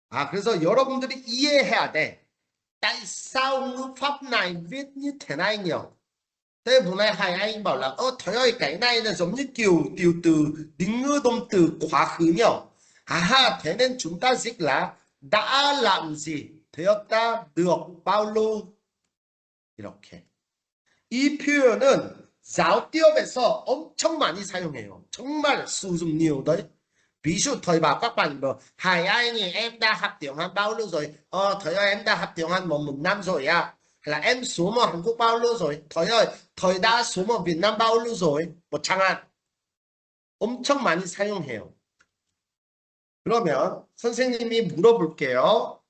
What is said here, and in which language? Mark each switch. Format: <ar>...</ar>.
<ko>그래서 여러분들이 이해해야 돼.</ko> <vi>tại sao ngữ pháp này viết như thế này nhỉ? Thế vừa nay Hải Anh bảo là thầy ơi cái này là giống như kiểu tiểu từ định ngữ động từ quá khứ nhỉ? thế nên chúng ta dịch là đã làm gì?</vi> <ko>되었다,</ko> <vi>được, bao lâu?</vi> <ko>이렇게. 이 표현은</ko> <vi>giao tiếp</vi> <ko>에서 엄청 많이 사용해요. 정말</ko> <vi>sử dụng nhiều đấy. Ví dụ thầy bảo các bạn bảo Hải Anh em đã học tiếng Hàn bao lâu rồi? Thầy ơi em đã học tiếng Hàn một năm rồi à? Hay là em xuống ở Hàn Quốc bao lâu rồi? thầy ơi thầy đã xuống ở Việt Nam bao lâu rồi?</vi> <ko>뭐</ko> <vi>chẳng</vi> <ko>엄청 많이 사용해요. 그러면 선생님이 물어볼게요.</ko>